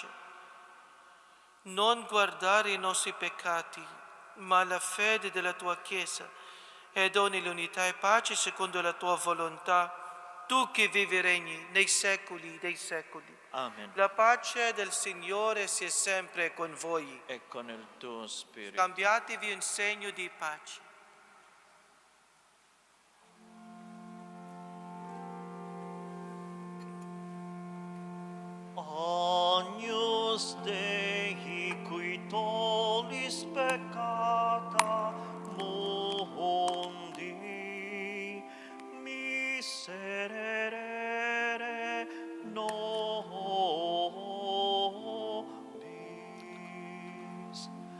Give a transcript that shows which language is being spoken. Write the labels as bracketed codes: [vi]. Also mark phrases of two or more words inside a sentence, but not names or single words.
[it] Non guardare i nostri peccati, ma la fede della tua Chiesa, e doni l'unità e pace secondo la tua volontà, tu che vivi e regni nei secoli dei secoli. Amen. La pace del Signore sia sempre con voi. E con il tuo spirito. Scambiatevi un segno di pace. [la] Agnus Dei, qui tollis peccata mundi, miserere nobis.